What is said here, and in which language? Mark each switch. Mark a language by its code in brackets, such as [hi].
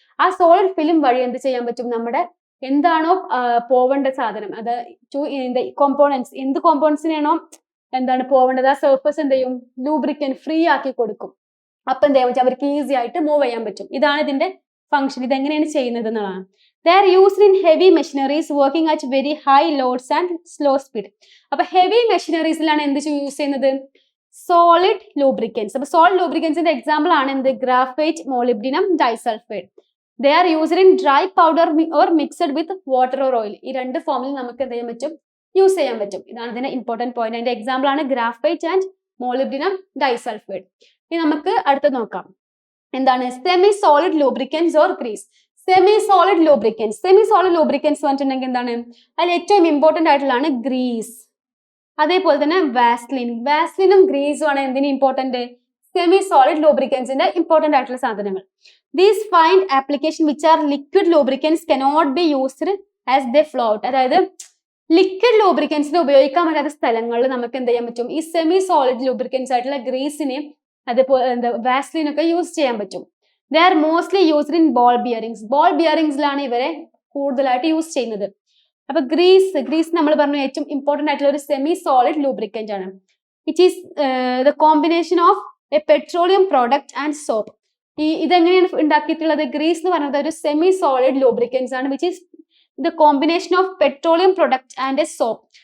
[ml] ആ solid film വഴി എന്ത് ചെയ്യാൻ പറ്റും? നമ്മുടെ എന്താണോ പോവേണ്ട സാധനം, അത് കോമ്പോണൻസ്, എന്ത് കോമ്പോണൻസിനാണോ പോവേണ്ടത്, ആ സർഫസ് എന്ത് ചെയ്യും? ലൂബ്രിക്കൻ ഫ്രീ ആക്കി കൊടുക്കും. അപ്പൊ എന്ത് ചെയ്യാൻ പറ്റും? അവർക്ക് ഈസി ആയിട്ട് മൂവ് ചെയ്യാൻ പറ്റും. ഇതാണ് ഇതിന്റെ ഫംഗ്ഷൻ. ഇത് എങ്ങനെയാണ് ചെയ്യുന്നത് എന്നുള്ളതാണ്. [en] They are used in heavy machineries working at very high loads and slow speed. [ml] അപ്പൊ ഹെവി മെഷീനറീസിലാണ് എന്ത് യൂസ് ചെയ്യുന്നത്? Solid lubricants. അപ്പൊ സോളിഡ് ലൂബ്രിക്കൻസിന്റെ എക്സാമ്പിൾ ആണ് എന്ത്? Graphite, molybdenum disulphide. [en] They are used in dry powder or mixed with water or oil. [ml] ഈ രണ്ട് ഫോമിൽ നമുക്ക് എന്ത് ചെയ്യാൻ പറ്റും? യൂസ് ചെയ്യാൻ പറ്റും. ഇതാണ് ഇതിന്റെ ഇമ്പോർട്ടന്റ് പോയിന്റ്. അതിന്റെ എക്സാമ്പിൾ ആണ് ഗ്രാഫൈറ്റ് ആൻഡ് മോളിബ്ഡിനം ഡൈസൾഫൈഡ്. ഇനി നമുക്ക് അടുത്ത് നോക്കാം. എന്താണ് semi solid lubricants or Greece? Semi solid lubricants പറഞ്ഞിട്ടുണ്ടെങ്കിൽ എന്താണ്? അതിൽ ഏറ്റവും ഇമ്പോർട്ടന്റ് ആയിട്ടുള്ളതാണ് ഗ്രീസ്, അതേപോലെ തന്നെ വാസ്ലിനും ഗ്രീസും ആണ് എന്തിന് ഇമ്പോർട്ടന്റ്? സെമി സോളിഡ് ലൂബ്രിക്കൻസിന്റെ ഇമ്പോർട്ടന്റ് ആയിട്ടുള്ള സാധനങ്ങൾ. [en] These find application which are liquid lubricants cannot be used as they float. [ml] അതായത് ലിക്വിഡ് ലൂബ്രിക്കൻസിനെ ഉപയോഗിക്കാൻ പറ്റാത്ത സ്ഥലങ്ങളിൽ നമുക്ക് എന്ത് ചെയ്യാൻ പറ്റും? ഈ സെമി സോളിഡ് ലൂബ്രിക്കൻസ് ആയിട്ടുള്ള ഗ്രീസിനെ, അതുപോലെ വാസ്ലിനൊക്കെ യൂസ് ചെയ്യാൻ പറ്റും. [en] They are mostly used in ball bearings. [ml] Ball ബിയറിംഗ്സിലാണ് ഇവരെ കൂടുതലായിട്ട് യൂസ് ചെയ്യുന്നത്. അപ്പൊ ഗ്രീസ് നമ്മൾ പറഞ്ഞു ഏറ്റവും ഇമ്പോർട്ടന്റ് ആയിട്ടുള്ള ഒരു സെമി സോളിഡ് ലൂബ്രിക്കന്റ് ആണ്. [en] It is the combination of a petroleum product and soap. [ml] ഇതെങ്ങനെയാണ് ഉണ്ടാക്കിയിട്ടുള്ളത്? ഗ്രീസ് എന്ന് പറയുന്നത് ഒരു സെമി സോളിഡ് ലൂബ്രിക്കൻസ് ആണ്, [en] Which is the combination of petroleum product and a soap.